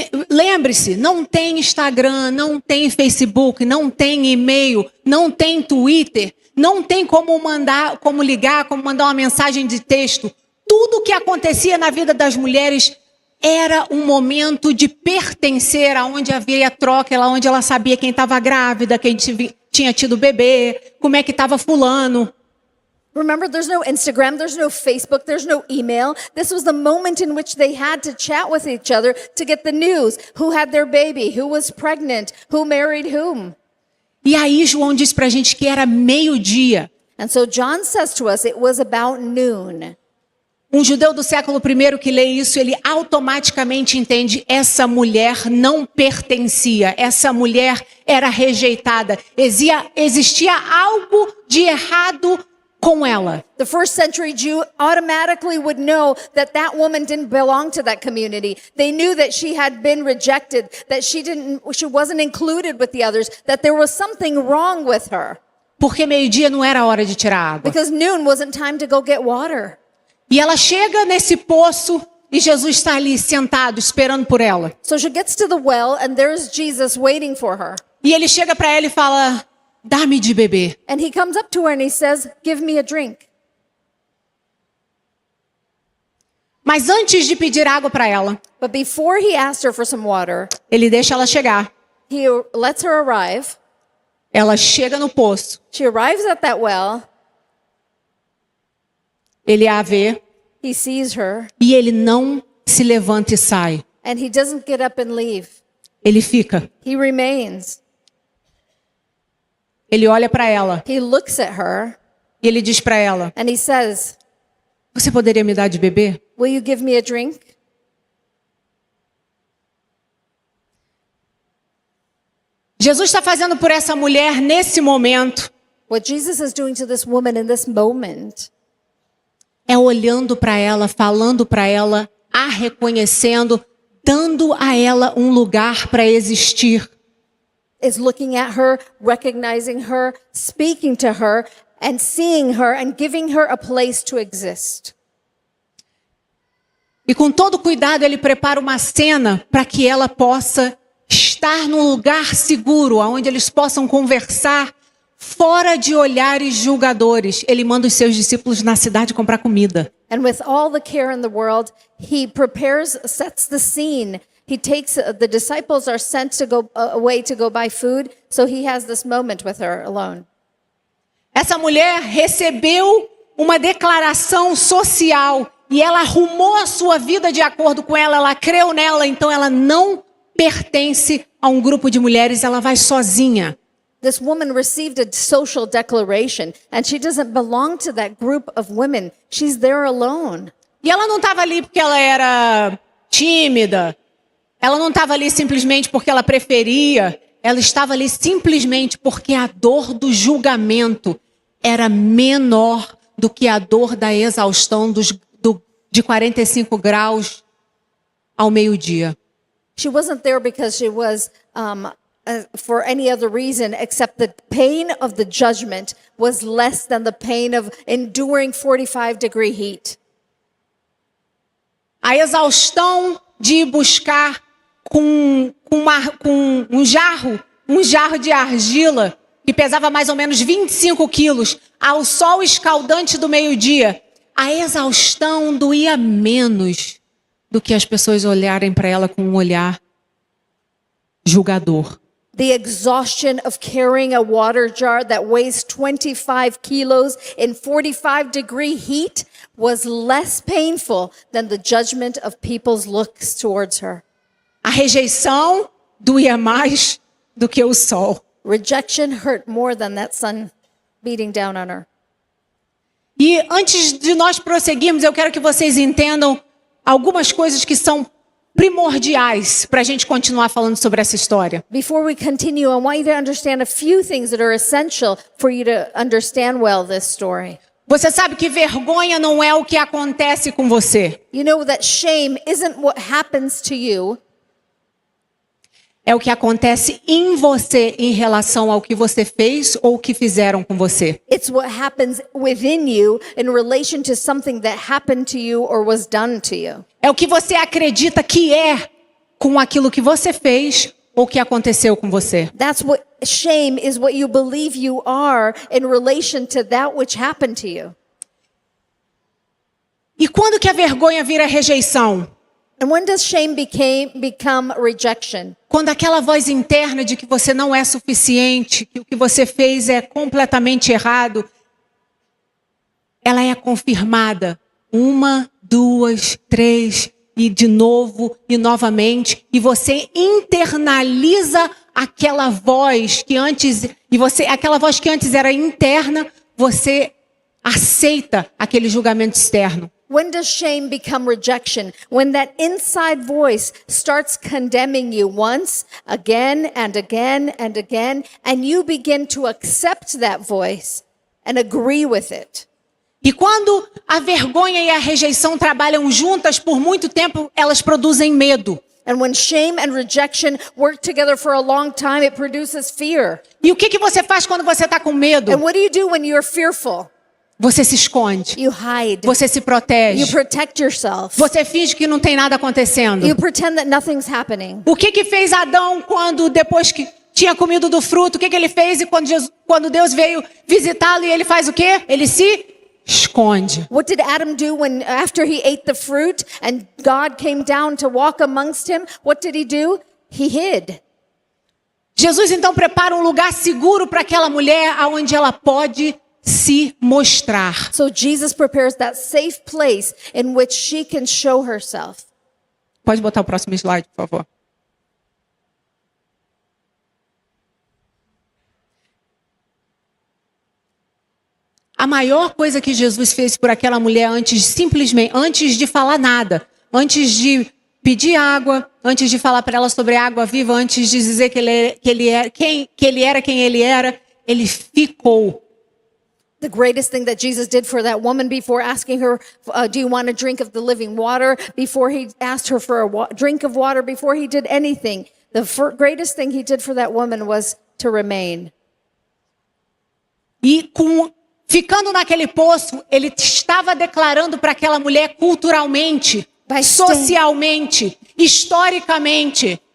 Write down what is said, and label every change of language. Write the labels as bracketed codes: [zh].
[pt] Lembre-se, não tem Instagram, não tem Facebook, não tem e-mail, não tem Twitter, não tem como ligar, como mandar uma mensagem de texto. Tudo o que acontecia na vida das mulheres era um momento de pertencer, aonde havia troca, onde ela sabia quem estava grávida, quem tinha tido bebê, como é que estava fulano. [en] Remember, there's no Instagram, there's no Facebook, there's no email. This was the moment in which they had to chat with each other to get the news. Who had their baby? Who was pregnant? Who married whom? [pt] E aí João diz pra gente que era meio-dia. [en] And so John says to us, it was about noon. [pt] Um judeu do século I que lê isso, ele automaticamente entende: essa mulher não pertencia, essa mulher era rejeitada, existia algo de errado com ela. [en] The first century Jew automatically would know that that woman didn't belong to that community. They knew that she had been rejected, that she wasn't included with the others, that there was something wrong with her. [pt] Porque meio-dia não era hora de tirar água. [en] Because noon wasn't time to go get water. [pt] E ela chega nesse poço e Jesus está ali sentado esperando por ela. [en] So she gets to the well and there's Jesus waiting for her. [pt] E ele chega para ela e fala: dá-me de beber. [en] And he comes up to her and he says, give me a drink. [pt] Mas antes de pedir água para ela, [en] But before he asked her for some water, [pt] ele deixa ela chegar. [en] he lets her arrive. [pt] Ela chega no poço, [en] She arrives at that well. [pt] ele a vê [en] He sees her [pt] e ele não se levanta e sai. [en] and he doesn't get up and leave. [pt] Ele fica. [en] He remains. [pt] Ele olha para ela [en] He looks at her [pt] e ele diz para ela: [en] and he says, [pt] você poderia me dar de beber? [en] will you give me a drink? [pt] Jesus está fazendo por essa mulher nesse momento [en] What Jesus is doing to this woman in this moment [pt] é olhando para ela, falando para ela, a reconhecendo, dando a ela um lugar para existir. [en] is looking at her, recognizing her, speaking to her, and seeing her and giving her a place to exist. [pt] E com todo cuidado ele prepara uma cena para que ela possa estar num lugar seguro, onde eles possam conversar fora de olhares julgadores. Ele manda os seus discípulos na cidade comprar comida. [en] And with all the care in the world, he sets the scene. He takes, the disciples are sent to go away to go buy food, so he has this moment with her alone. [pt] Essa mulher recebeu uma declaração social e ela arrumou a sua vida de acordo com ela creu nela, então ela não pertence a um grupo de mulheres, ela vai sozinha. [en] This woman received a social declaration, and she doesn't belong to that group of women. She's there alone. [pt] E ela não estava ali porque ela era tímida, ela não estava ali simplesmente porque ela preferia, ela estava ali simplesmente porque a dor do julgamento era menor do que a dor da exaustão de 45 graus ao meio-dia. [en] She wasn't there because she was for any other reason except the pain of the judgment was less than the pain of enduring 45-degree heat. [pt] A exaustão de ir buscar com um jarro de argila que pesava mais ou menos 25 quilos ao sol escaldante do meio-dia. A exaustão doía menos do que as pessoas olharem para ela com um olhar julgador. [en] The exhaustion of carrying a water jar that weighs 25 kilos in 45-degree heat was less painful than the judgment of people's looks towards her. [pt] A rejeição doía mais do que o sol. [en] Rejection hurt more than that sun beating down on her. [pt] E antes de nós prosseguirmos, eu quero que vocês entendam algumas coisas que são primordiais para a gente continuar falando sobre essa história. [en] Before we continue, I want you to understand a few things that are essential for you to understand well this story. [pt] Você sabe que vergonha não é o que acontece com você. [en] You know that shame isn't what happens to you. [pt] É o que acontece em você em relação ao que você fez ou o que fizeram com você. [en] It's what happens within you in relation to something that happened to you or was done to you. [pt] É o que você acredita que é com aquilo que você fez ou que aconteceu com você. [en] That's what shame is, what you believe you are in relation to that which happened to you. [pt] E quando que a vergonha vira rejeição? [en] And when does shame become rejection? [pt] Quando aquela voz interna de que você não é suficiente, que o que você fez é completamente errado, ela é confirmada 1, 2, 3 e de novo e novamente, e você internaliza aquela voz que antes aquela voz que antes era interna, você aceita aquele julgamento externo. [en] When does shame become rejection? When that inside voice starts condemning you once, again and again and again, and you begin to accept that voice and agree with it. [pt] E quando a vergonha e a rejeição trabalham juntas por muito tempo, elas produzem medo. [en] And when shame and rejection work together for a long time, it produces fear. [pt] E o que você faz quando você está com medo? [en] And what do you do when you're fearful? [pt] Você se esconde. [en] You hide. [pt] Você se protege. [en] You protect yourself. [pt] Você finge que não tem nada acontecendo. [en] You pretend that nothing's happening. [pt] O que fez Adão quando, depois que tinha comido do fruto, o que ele fez? E quando Deus veio visitá-lo, e ele faz o quê? Ele se esconde. [en] What did Adam do when after he ate the fruit and God came down to walk amongst him? What did he do? He hid. [pt] Jesus então prepara um lugar seguro para aquela mulher onde ela pode se mostrar. [en] So Jesus prepares that safe place in which she can show herself. [pt] Pode botar o próximo slide, por favor. A maior coisa que Jesus fez por aquela mulher antes de falar nada, antes de pedir água, antes de falar para ela sobre a água viva, antes de dizer quem ele era, ele ficou. [en] The greatest thing that Jesus did for that woman before asking her, do you want a drink of the living water? Before he asked her for a drink of water, before he did anything, the greatest thing he did for that woman was to remain. [pt] E ficando naquele poço, ele estava declarando para aquela mulher culturalmente, socialmente, historicamente.